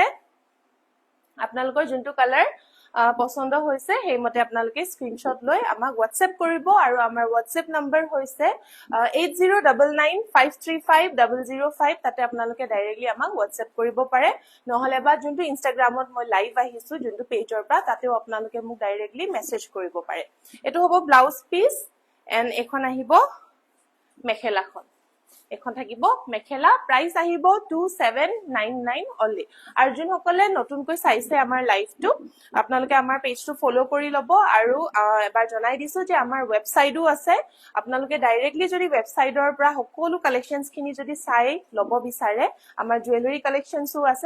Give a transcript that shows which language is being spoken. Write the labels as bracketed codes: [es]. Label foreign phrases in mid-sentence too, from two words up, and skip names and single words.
[as] আপোনালোকৰ যোনটো কালাৰ পছন্দ হৈছে সেইমতে আপোনালোকে স্ক্ৰিনশ্বট লৈ আমাক WhatsApp কৰিব। আৰু আমাৰ WhatsApp নম্বৰ হৈছে 8099535005। তাতে আপোনালোকে ডাইৰেক্টলি আমাক WhatsApp কৰিব পাৰে। নহলে বা যোনটো ইনষ্টাগ্ৰামত মই লাইভ আহিছো যোনটো পেজৰ পৰা তাতেও আপোনালোকে মোক [en] directly message [as] কৰিব পাৰে। এটো হ'ব [en] blouse piece and [as] এখন আহিব মেখেলাখন। এখন থাকিব মেখেলা। প্ৰাইস আহিব 2799 অনলি। আৰু যোনসকলে নতুনকৈ চাইছে আমাৰ লাইভটো আপোনালোকে আমাৰ [en] page follow [as] কৰি ল'ব। আৰু এবাৰ জনাই দিছো যে আমাৰ ৱেবসাইটো আছে। আপোনালোকে ডাইৰেক্টলি যদি ৱেবসাইটৰ পৰা সকলো কালেকশনছ খিনি যদি চাই ল'ব বিচাৰে, আমাৰ [en] jewellery collections [as] আছে।